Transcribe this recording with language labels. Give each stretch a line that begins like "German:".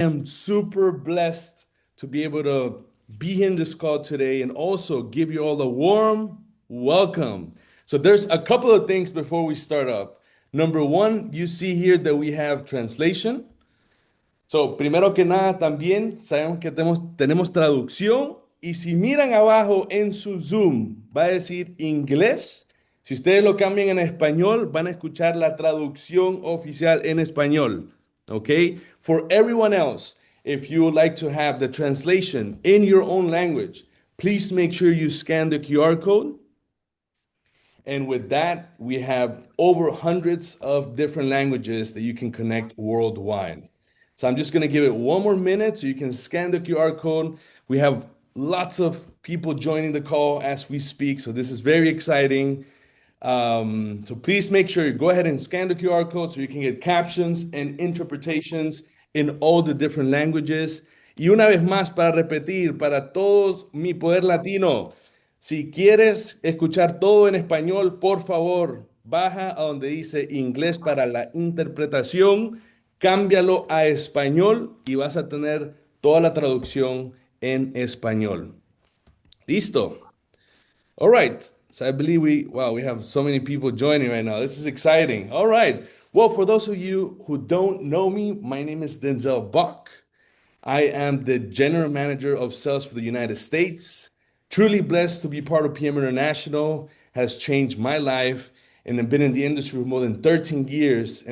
English: am super blessed to be able to be here in this call today and also give you all a warm welcome. So there's a couple of things before we start up. Number one, you see here that we have translation.
Spanish: So, primero que nada, también sabemos que tenemos traducción y si miran abajo en su Zoom, va a decir inglés. Si ustedes lo cambian en español, van a escuchar la traducción oficial en español.
English: Okay? For everyone else, if you would like to have the translation in your own language, please make sure you scan the QR code. And with that, we have over hundreds of different languages that you can connect worldwide. So I'm just going to give it one more minute so you can scan the QR code. We have lots of people joining the call as we speak. So this is very exciting. So please make sure you go ahead and scan the QR code so you can get captions and interpretations in all the different languages.
Spanish: Y una vez más, para repetir, para todos mi poder latino, si quieres escuchar todo en español, por favor, baja a donde dice inglés para la interpretación, cámbialo a español y vas a tener toda la traducción en español. Listo.
English: All right. So I believe we have so many people joining right now. This is exciting. All right. Well, for those of you who don't know me, my name is Denzel Bach. I am the general manager of sales for the United States. Truly blessed to be part of PM International, has changed my life, and I've been in the industry for more than 13 years.